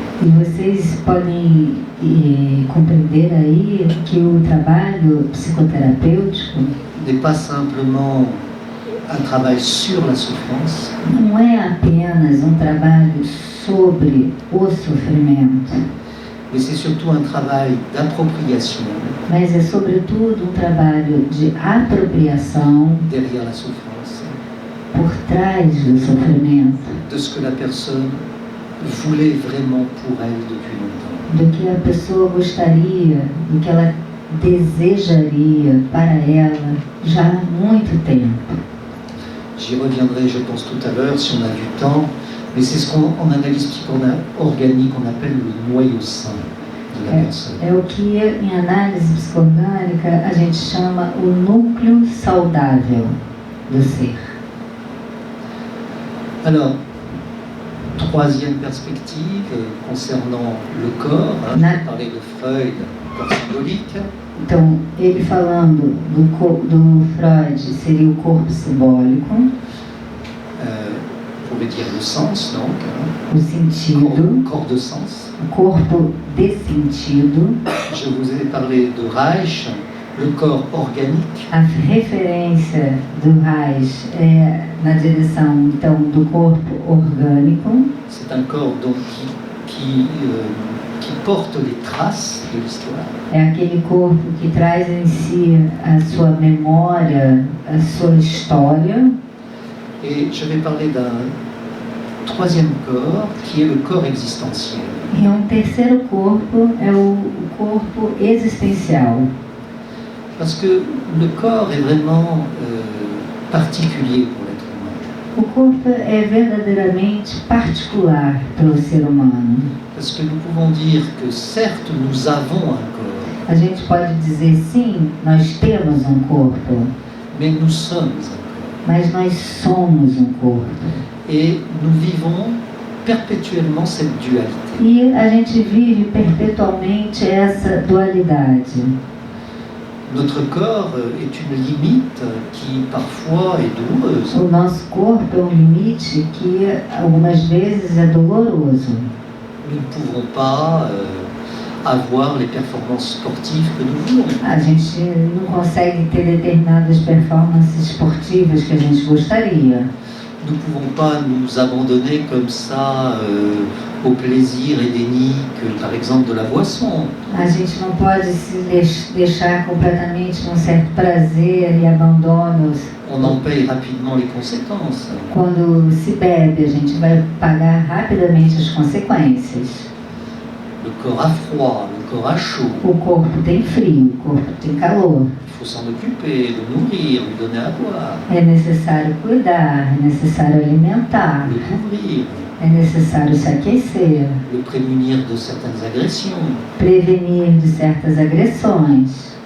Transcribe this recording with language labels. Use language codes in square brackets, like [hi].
[pt] E vocês podem compreender aí que o trabalho psicoterapêutico [fr] n'est pas simplement un travail sur la souffrance, [pt] não é apenas um trabalho sobre o sofrimento, [fr] mais c'est surtout un travail d'appropriation [pt] mas é sobretudo um trabalho de apropriação [fr] derrière la souffrance, [pt] por trás do sofrimento, [fr] de ce que la personne voulait vraiment pour elle depuis longtemps. [pt] do que a pessoa gostaria, do que ela desejaria para ela já há muito tempo. [fr] J'y reviendrai, je pense, tout à l'heure, si on a du temps, mais c'est ce qu'en analyse psycho-organique on appelle le noyau sain de la personne. [pt] É o que em análise psicoorgânica a gente chama o núcleo saudável do ser. [fr] Alors, troisième perspective concernant le corps, je vais parler de Freud, corps symbolique. [pt] Então, ele falando do Freud, seria o corpo simbólico, [fr] On pourrait dire le sens, donc, [pt] o sentido, [fr] corps de sens. [pt] o corpo de sentido. [fr] Je vous ai parlé de Reich, le corps organique. [pt] A referência do Reich é na direção, então, do corpo orgânico. [fr] C'est un corps donc qui porte les traces de l'histoire. [pt] É aquele corpo que traz em si a sua memória, a sua história. [fr] Et je vais parler d'un troisième corps qui est le corps existentiel. [pt] E um terceiro corpo é o corpo existencial. [fr] Parce que le corps est vraiment particulier pour l'être humain. [pt] O corpo é verdadeiramente particular para o ser humano. [fr] Parce que nous pouvons dire que certes nous avons un corps, [pt] A gente pode dizer sim, nós temos um corpo, [fr] mais nous sommes un corps. [pt] mas nós somos um corpo. [fr] Et nous vivons perpétuellement cette dualité. [pt] E a gente vive perpetualmente essa dualidade. [fr] Notre corps est une limite qui parfois est douloureuse. [pt] O nosso corpo é um limite que algumas vezes é doloroso. [fr] Nous ne pouvons pas avoir les performances sportives que nous voulons. [pt] A gente não consegue ter determinadas performances esportivas que a gente gostaria. [fr] Nous ne pouvons pas nous abandonner comme ça au plaisir hédénique, par exemple, de la boisson. [pt] A gente não pode se deixar completamente num certo prazer e abandono. [fr] On en paye rapidement les conséquences. [pt] Quando se bebe, a gente vai pagar rapidamente as consequências. [fr] Le corps a froid, le corps a chaud. [pt] O corpo tem frio, o corpo tem calor. [fr] Il faut s'en occuper, le nourrir, lui donner à boire, [pt] É necessário cuidar, é necessário alimentar, [fr] le couvrir, [pt] é necessário se aquecer, [fr] le prémunir de certaines agressions, [pt] prevenir de certas agressões